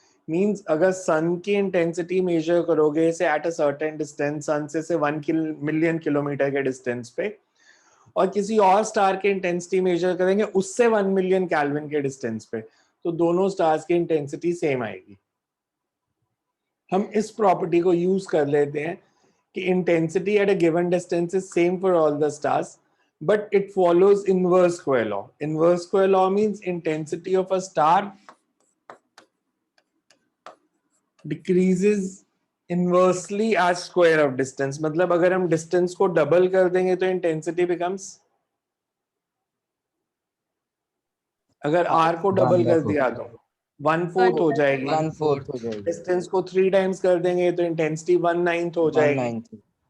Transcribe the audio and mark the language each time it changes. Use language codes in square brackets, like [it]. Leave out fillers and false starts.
[hi] Means अगर सन की intensity major करोगे से एट अ सर्टेन डिस्टेंस, सन से 1 मिलियन किलोमीटर के डिस्टेंस पे, और किसी और स्टार की इंटेंसिटी मेजर करेंगे उससे 1 मिलियन केल्विन के डिस्टेंस पे, तो दोनों स्टार्स की इंटेंसिटी सेम आएगी. हम इस प्रॉपर्टी को यूज कर लेते हैं कि [en] Intensity at a given distance is same for all the stars, but it follows inverse square law. Inverse square law means intensity of a star decreases inversely as square of distance. [hi] मतलब अगर हम distance को double कर देंगे तो intensity becomes, अगर r को double कर दिया तो 1/4 हो जाएगी. 1/4 हो जाएगी. distance को 3 times कर देंगे तो intensity 1/9 हो जाएगी. 1/9.